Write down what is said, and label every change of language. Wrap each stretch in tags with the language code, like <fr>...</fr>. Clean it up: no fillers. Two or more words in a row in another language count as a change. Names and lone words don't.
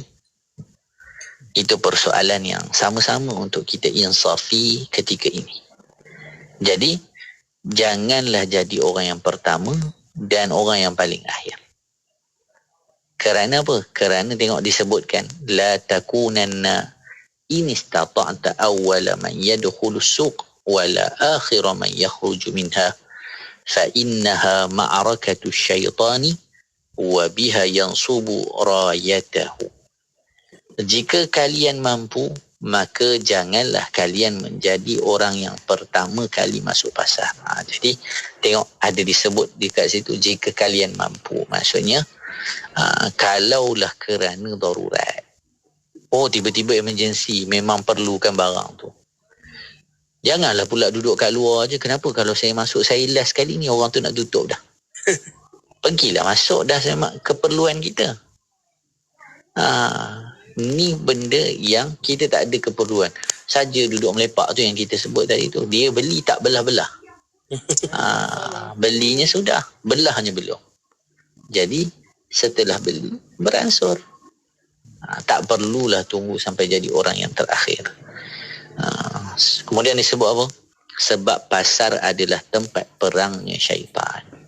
<ms>Itu persoalan yang sama-sama untuk kita insafi ketika ini. Jadi janganlah jadi orang yang pertama dan orang yang paling akhir. Kerana apa? Kerana tengok disebutkan,</ms> <ar>لا تكونن إن استطعت أول من يدخل السوق ولا آخر من يخرج منها فإنها معركة الشيطان وبها ينصب رايته.</ar> <ms>Jika kalian mampu, maka janganlah kalian menjadi orang yang pertama kali masuk pasar. Jadi tengok ada disebut dekat situ, jika kalian mampu. Maksudnya kalaulah kerana darurat, tiba-tiba emergency, memang perlukan barang tu, janganlah pula duduk kat luar je. Kenapa kalau saya masuk, saya last kali ni, orang tu nak tutup dah. Pergilah masuk dah, keperluan kita. Ni benda yang kita tak ada keperluan. Saja duduk melepak tu yang kita sebut tadi tu. Dia beli tak belah-belah. Belinya sudah, belahnya belum. Jadi setelah beli, beransur. Tak perlulah tunggu sampai jadi orang yang terakhir. Kemudian disebut apa? Sebab pasar adalah tempat perangnya syaitan.</ms>